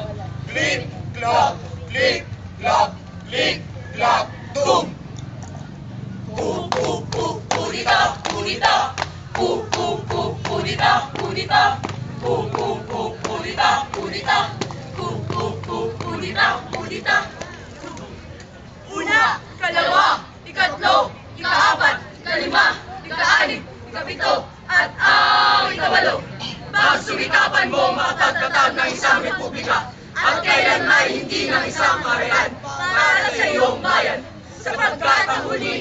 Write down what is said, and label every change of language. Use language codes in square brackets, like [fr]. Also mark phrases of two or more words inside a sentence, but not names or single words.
[en] Click, clap, click, clap, click, clap, boom! [tl] Punita, punita, punita, punita, punita, punita, punita, punita. Una, ikalawa, ikatlo, ikaapat, ikalima, ikaanim, ikapito, at ang ikawalo. Pagsumikapan mo makatagtatag ng isang republika at kailanman hindi ng isang kaharian para sa iyong bayan. Sapagkat ang huli,